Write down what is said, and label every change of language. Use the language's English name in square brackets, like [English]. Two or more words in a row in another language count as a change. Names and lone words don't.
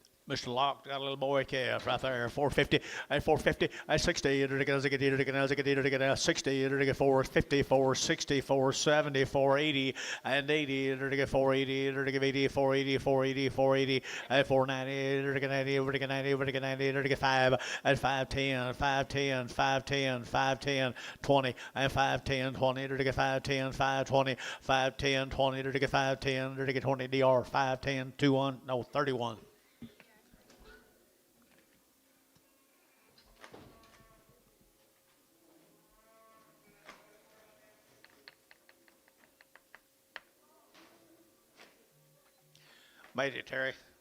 [English] Mr. Lock got a little boy calf right there, 450, at 450, at 60, at 60, at 450, 460, 470, 480, and 80, at 480, at 80, 480, 480, 480, at 490, at 90, at 5, at 510, 510, 510, 510, 20, at 510, 20, at 510, 520, 510, 20, at 510, at 20, DR, 510, 21, no, 31. Made it, Terry.